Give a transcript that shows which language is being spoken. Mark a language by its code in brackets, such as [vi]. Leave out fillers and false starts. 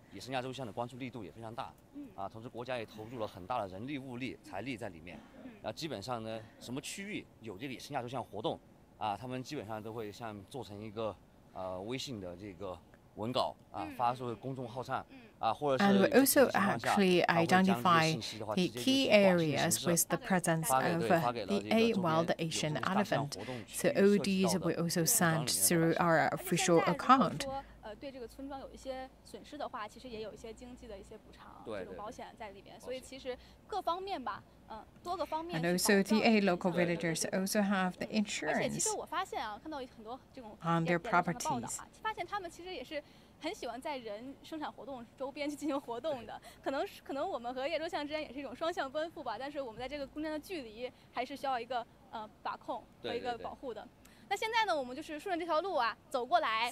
[zh] 野生亚洲象的关注力度也非常大，同时国家也投入了很大的人力、物力、财力在里面。基本上呢，什么区域有这个野生亚洲象活动，他们基本上都会像做成一个微信的这个文稿发出公众号上。 [en] And we also actually identify the key areas with the presence of the wild Asian elephant. So all these we also send through our official account. [zh] 对这个村庄有一些损失的话，其实也有一些经济的一些补偿，这种保险在里边。所以其实各方面吧，多个方面。 [en] And also the local villagers also have the insurance. [zh] 而且其实我发现看到很多这种 [en] on their properties. [zh] 发现他们其实也是。很喜欢在人生产活动周边去进行活动的，可能我们和亚洲象之间也是一种双向奔赴吧。但是我们在这个中间的距离还是需要一个把控和一个保护的。那现在呢，我们就是顺着这条路啊走过来，